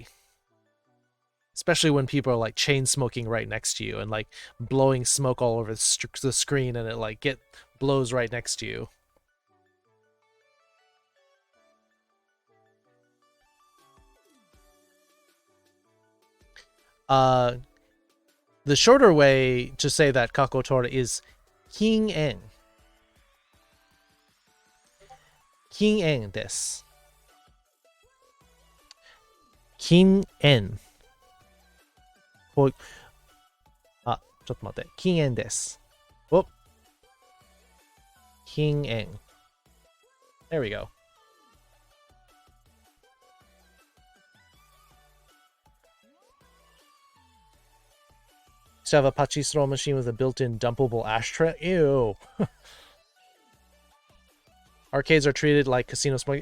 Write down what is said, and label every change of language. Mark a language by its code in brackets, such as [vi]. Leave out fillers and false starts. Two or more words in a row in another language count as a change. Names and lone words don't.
[en] Especially when people are like chain smoking right next to you and like blowing smoke all over the screen and it like blows right next to you. The shorter way to say that kakotora is kin-en. [ja] 禁煙です. Kin-en. ちょっと待って。禁煙です。お。 [en] 禁煙。There we go. Used to have a pachisro machine with a built-in dumpable ashtray. Ew. Arcades are treated like casino smoking.